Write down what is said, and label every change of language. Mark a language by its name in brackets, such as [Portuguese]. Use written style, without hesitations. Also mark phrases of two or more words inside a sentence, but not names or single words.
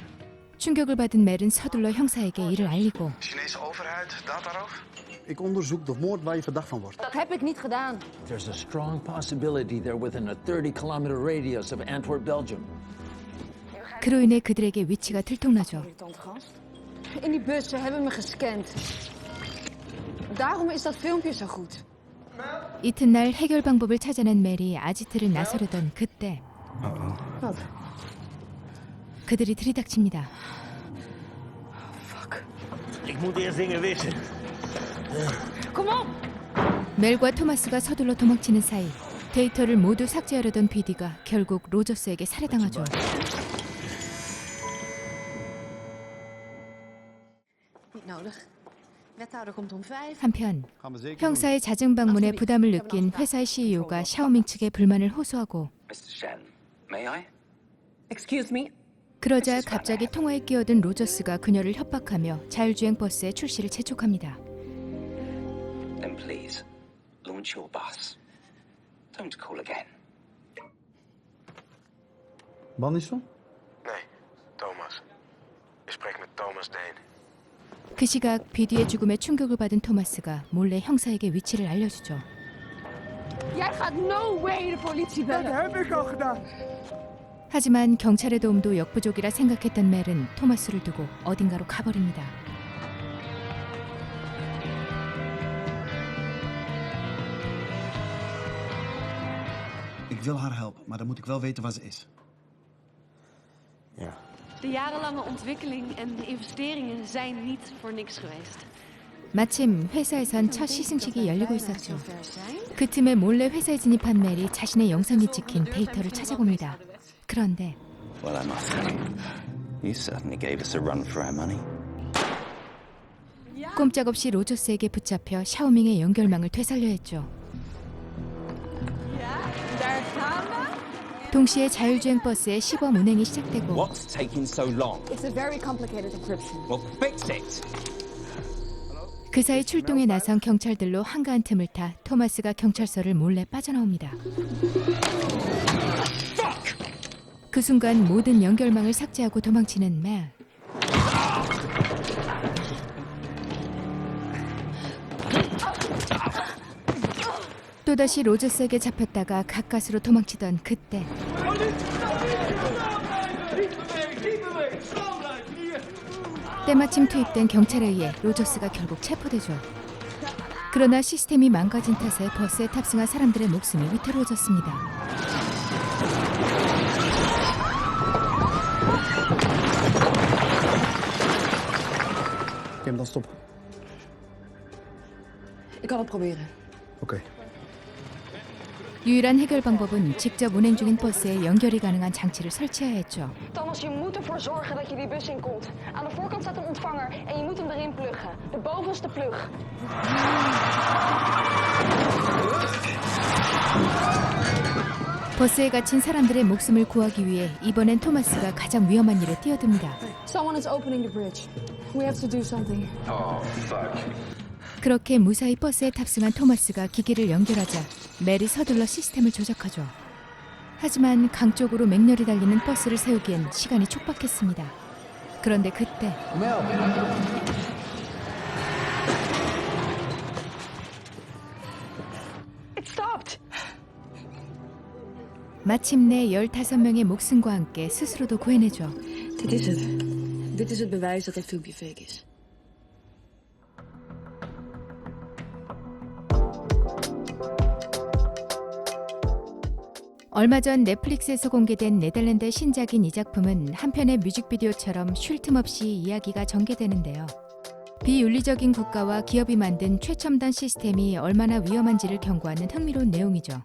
[Korean] 충격을 받은 멜은 서둘러 형사에게 이를 알리고 [Dutch] Chinese overheid, dataroof? Ik onderzoek de moord waar je verdacht van wordt. Dat heb ik niet gedaan. [English] There's a strong possibility they're within a 30-kilometer radius of Antwerp, Belgium. [Korean] 그로 인해 그들에게 위치가 들통나죠. [Dutch] In die bus, ze hebben me gescand. Daarom is dat filmpje zo goed. [Korean] 이튿날 해결 방법을 찾아낸 멜이 아지트를 나서려던 그때 그들이 들이닥칩니다. [Dutch] Ik moet eerst dingen wissen. Kom op! [Korean] 멜과 토마스가 서둘러 도망치는 사이 데이터를 모두 삭제하려던 비디가 결국 로저스에게 살해당하죠. [Dutch] Niet nodig. Wethouder komt om 5. [Korean] 한편 형사의 잦은 방문에 부담을 느낀 회사의 CEO가 샤오밍 측에 불만을 호소하고 [English] Mr. Shen, may I? Excuse me? [Korean] 그러자 갑자기 통화에 끼어든 로저스가 그녀를 협박하며 자율주행 버스의 출시를 재촉합니다. [English] Then please, launch your bus. Don't call again. Banderson? [Dutch] Nee, Thomas. Ik spreek met Thomas Dane. [Korean] 그 시각 비디의 죽음에 충격을 받은 토마스가 몰래 형사에게 위치를 알려주죠. [Dutch] Jij gaat [English] no way [Dutch] de politie bellen. Dat heb ik al gedaan. [Korean] 하지만 경찰의 도움도 역부족이라 생각했던 멜은 토마스를 두고 어딘가로 가버립니다. [Dutch] Ik wil haar helpen, maar dan moet ik wel weten waar ze is. Ja. De jarenlange ontwikkeling en investeringen zijn niet voor niks geweest. [Korean] 마침 회사에선 첫 시승식이 열리고 있었죠. 그 틈에 몰래 회사에 진입한 멜이 자신의 영상이 찍힌 데이터를 찾아봅니다. 그런데 [English] Well, I must say, you certainly gave us a run for our money. [Korean] 꼼짝없이 로저스에게 붙잡혀 샤오밍의 연결망을 되살려 했죠. [Dutch] Daar gaan we. [Korean] 동시에 자율주행 버스의 시범 운행이 시작되고 [English] What's taking so long? It's a very complicated encryption. Well, fix it. [Korean] 그 사이 출동에 나선 경찰들로 한가한 틈을 타 토마스가 경찰서를 몰래 빠져나옵니다. 그 순간 모든 연결망을 삭제하고 도망치는 멜. 또다시 로저스에게 잡혔다가 가까스로 도망치던 그때 때마침 투입된 경찰에 의해 로저스가 결국 체포되죠. 그러나 시스템이 망가진 탓에 버스에 탑승한 사람들의 목숨이 위태로워졌습니다. [Dutch] Kun je hem dan stoppen? Ik kan het proberen. Oké. [Korean] 유일한 해결 방법은 직접 운행 중인 버스에 연결이 가능한 장치를 설치해야 했죠. [Dutch] Thomas, je moet ervoor zorgen dat je die bus in komt. Aan de voorkant staat een ontvanger en je moet hem erin pluggen. De bovenste plug. [Korean] 버스에 갇힌 사람들의 목숨을 구하기 위해 이번엔 토마스가 가장 위험한 일에 뛰어듭니다. [English] Someone is opening the bridge. We have to do something. Oh, fuck. [Korean] 그렇게 무사히 버스에 탑승한 토마스가 기기를 연결하자 멜이 서둘러 시스템을 조작하죠. 하지만 강 쪽으로 맹렬히 달리는 버스를 세우기엔 시간이 촉박했습니다. 그런데 그때 [English] It stopped. [Korean] 마침내 15명의 목숨과 함께 스스로도 구해내죠. [Dutch] Dit is het. Dit is het bewijs dat dit filmpje fake is. [Korean] 얼마 전 넷플릭스에서 공개된 네덜란드의 신작인 이 작품은 한편의 뮤직비디오처럼 쉴 틈 없이 이야기가 전개되는데요. 비윤리적인 국가와 기업이 만든 최첨단 시스템이 얼마나 위험한지를 경고하는 흥미로운 내용이죠.